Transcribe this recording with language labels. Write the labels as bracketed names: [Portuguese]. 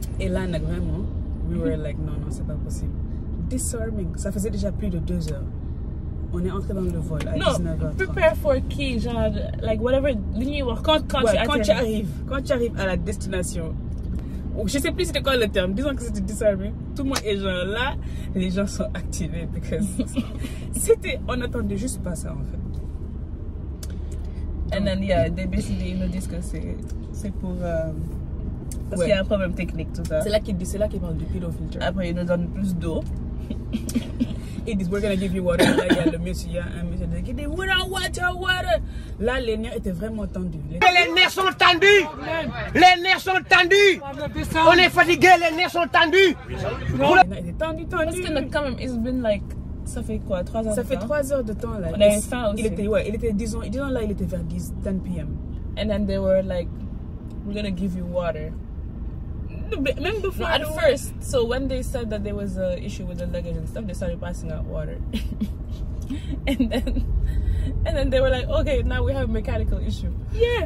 [French] Et là, vraiment, [English] we were like [French] non, c'est pas possible. Disarming, ça faisait déjà plus de 2 heures. On est entré dans le vol à 19h30. [English] Prepare for key, genre, like whatever. [French] Quand tu arrives à la destination. Je sais plus c'était quoi le terme. Disons que c'était disarming. Tout le monde est genre là, les gens sont activés [English] because [French] on attendait juste pas ça en fait. [English] And then yeah, they basically [French] nous disent que c'est pour parce qu'il y a un problème technique tout ça. C'est là qu'ils parlent du pillow filter. Après ils nous donnent plus d'eau. Ils disent [English] we're gonna give you water. [French] Là il y a le monsieur, un monsieur qui dit [English] we don't want your water. [French] Là les nerfs étaient vraiment tendus. Les nerfs sont tendus. Les nerfs sont tendus. On est fatigué, les nerfs sont tendus. Les nerfs étaient tendus. Parce que quand même [English] it's been like [French] ça fait quoi 3 heures ça fait 3 heures de temps là. On avait faim aussi. Il était disons là il était vers 10 p.m. [English] And then they were like we're gonna give you water. [French] Même [English] before no, at first, so when they said that there was an issue with the luggage and stuff, they started passing out water. and then they were like, okay, now we have a mechanical issue. Yeah.